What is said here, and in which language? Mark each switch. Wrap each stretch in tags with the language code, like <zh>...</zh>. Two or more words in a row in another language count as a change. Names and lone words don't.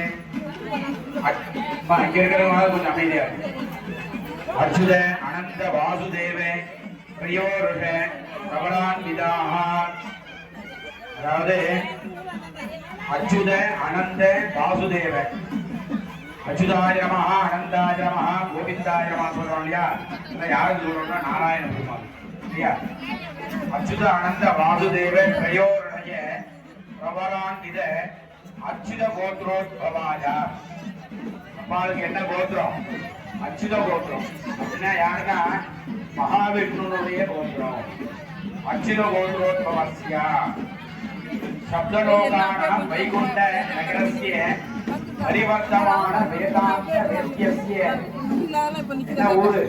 <sa>अच्युत अनंत वासुदेव प्रियोरुष प्रबलान्विताः अதாவது अच्युत अनंत वासुदेव अच्युताय नमः अनंताय नमः गोविंदाय नमः</sa> <ta>சொல்றோம் இல்லையா? யாருக்கு சொல்றோம்னா நாராயண பெருமாள் இல்லையா?</ta> <sa>अच्युत अनंत वासुदेव त्रयोरणय प्रबलान्वित अच्युत गोत्रोद्भवाय</sa> <ta>அம்பாளுக்கு என்ன கோத்திரம்? அச்சுத கோத்திரம். என்ன யாருன்னா மகாவிஷ்ணுனுடைய கோத்திரம்.</ta> <sa>अच्युत गोत्रोद्भवस्य सप्तलोकानाम् वैकुण्ठ नगरस्य परिवर्तमान वेदान्त वेद्यस्य</sa> <ta>என்ன ஊரு?</ta>